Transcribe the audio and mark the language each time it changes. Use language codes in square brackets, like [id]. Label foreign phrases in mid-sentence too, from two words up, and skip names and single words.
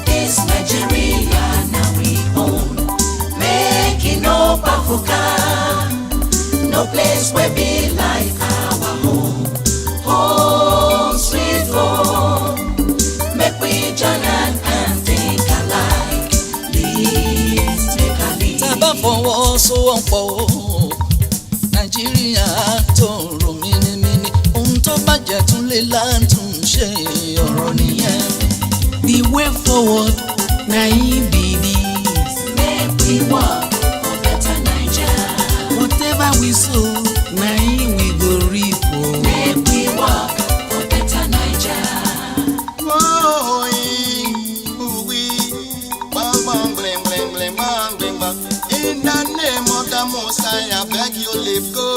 [pcm] This Nigeria now we own. Making up Africa. No place where be like our home. Home, sweet home. Make we join hand and think alike. Lift, make a lift. [yo] Tábà fọwọ́sowọ́pọ̀ o, Nàìjíríà tó rò mímímí, ohun tó bàjẹ́ tún lè látúnṣe ọ̀rọ̀ nìyẹn. [pcm] The way forward na im be this. Make we work for better Naija. Whatever we sow na im we go reap o. Make we work for better Naija. In the name of the Most High, I beg you live good.